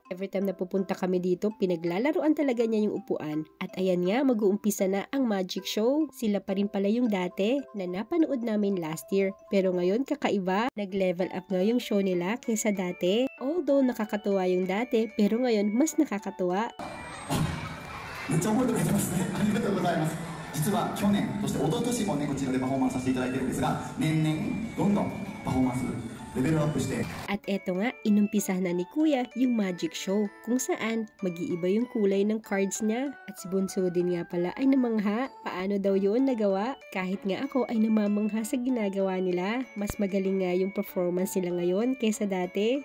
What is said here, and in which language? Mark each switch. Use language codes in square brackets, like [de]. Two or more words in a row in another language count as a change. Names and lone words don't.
[tl] Every time na pupunta kami dito, pinaglalaroan talaga niya yung upuan. At ayan nga, mag-uumpisa na ang [en] magic show. [tl] Sila pa rin pala yung dati na napanood namin [en] last year. [tl] Pero ngayon kakaiba, nag- [en] level up [tl] nga yung show nila kaysa dati. Although nakakatuwa yung dati, pero ngayon mas nakakatuwa. [ja] めっちゃ覚えてくれてますね。ありがとうございます。実は去年、そして一昨年もね、こちらでパフォーマンスさせていただいてるんですが、年々どんどんパフォーマンスレベルアップして。 [tl] At eto nga, inumpisahan na ni Kuya yung [en] magic show [tl] kung saan mag-iiba yung kulay ng cards niya. At si Bunso din nga pala ay namangha. Paano daw yun nagawa? Kahit nga ako ay namamangha sa ginagawa nila. Mas magaling nga yung performance nila ngayon kaysa dati.